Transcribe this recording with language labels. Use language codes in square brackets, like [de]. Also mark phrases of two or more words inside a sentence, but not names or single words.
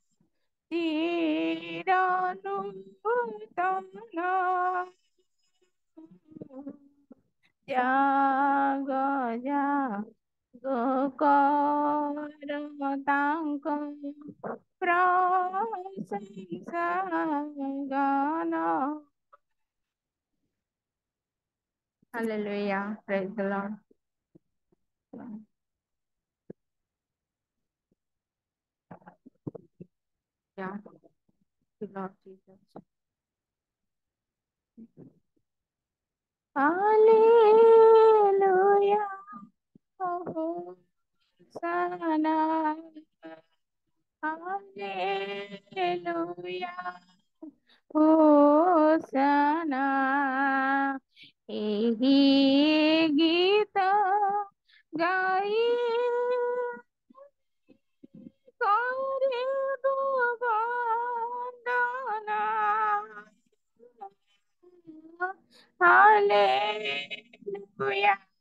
[or] ଚିରନୂତନ ଜାଗ ଜାଗ କର ତାଙ୍କ ପ୍ରଶଂସା ଗାନ [en] Hallelujah. Praise the Lord. Yeah. The Lord Jesus. Hallelujah. Oh, Hosanna. Hallelujah. Hosanna. [or] ଏହି ଗୀତ ଗାଇ କରିବୁ ବନ୍ଦନା Hallelujah.